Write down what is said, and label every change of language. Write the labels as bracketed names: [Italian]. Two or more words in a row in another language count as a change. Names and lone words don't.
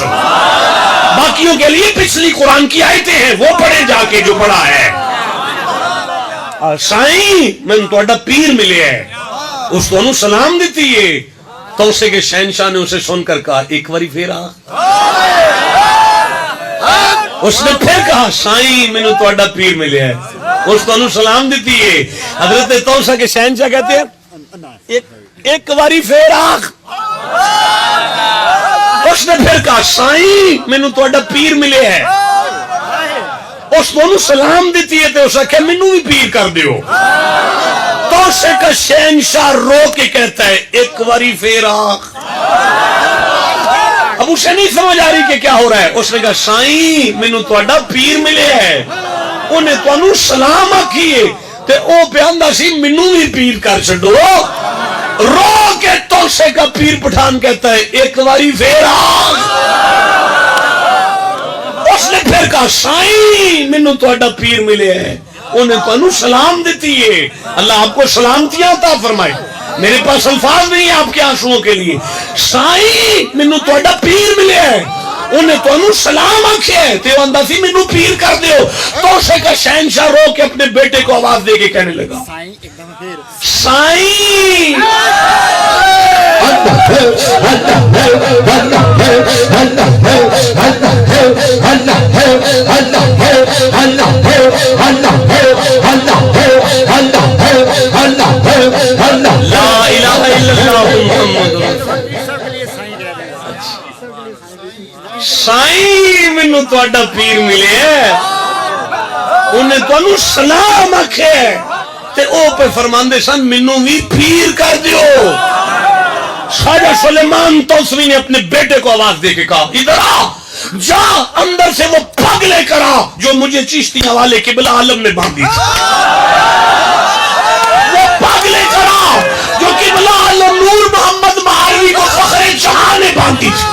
[Urdu] باقیوں کے لیے پچھلی قرآن کی آیتیں ہیں وہ پڑھے جا کے جو پڑھا ہے. [Punjabi] سائیں میں تہاڈا پیر ملے ہے اس تو سلام دیتی ہے. [Urdu] تو اسے کے شہنشاہ نے اسے سن کر کہا ایک باری پھر آ. اس نے پھر کہا [Punjabi] سائیں مینوں تہاڈا پیر ملیا ہے اس تو سلام دیتی ہے. [Urdu] حضرت توسا کے شہنشاہ کہتے ہیں ایک باری پھر آ. اس نے پھر کہا [Punjabi] سائیں مینوں تہاڈا پیر ملے ہے اس تو سلام دیتی ہے. تو اس آخیا مینوں بھی پیر کر دیو. [Urdu] تو اسے کا شہنشاہ رو کے کہتا ہے ایک باری پھر آ. اب اسے نہیں سمجھ آ رہی کہ کیا ہو رہا ہے. اس نے کہا [Punjabi] سائیں مینوں تہاڈا پیر ملے ہے انہیں تانوں سلام آکھیے تے او پیاندا سی مینوں بھی پیر کر چھڈو. [Urdu] رو کے توسے کا پیر پٹھان کہتا ہے ایک باری پھر آ. اس نے پھر کہا [Punjabi] سائیں مینوں تہاڈا پیر ملے ہے انہیں تانوں سلام دیتی ہے. [Urdu] اللہ آپ کو سلامتیاں عطا فرمائے. میرے پاس الفاظ نہیں آپ کے آنسوؤں کے لیے. [Punjabi] سائیں مینوں تہاڈا پیر ملے ہے انہیں تانوں سلام آکھیا ہے تے آندا سی مینوں پیر کر دیو. [Urdu] تو اسے کا شہنشاہ رو کے اپنے بیٹے کو آواز دے کے کہنے لگا سائیں [Arabic] لا الہ الا اللہ محمد رسول اللہ. [Punjabi] سائیں مینوں تہاڈا پیر ملے ہے انہیں تانوں سلام آکھے تے او پہ فرماندے سن مینوں بھی پیر کر دیو. [Urdu] خواجہ سلیمان توسوی نے اپنے بیٹے کو آواز دے کے کہا ادھر آ جا اندر سے وہ پگ لے کر آ جو مجھے چشتیاں والے قبلہ عالم نے باندھی تھی. وہ پگ لے کر آ جو قبلہ عالم نور محمد مہاروی کو فخر جہاں نے باندھی تھی.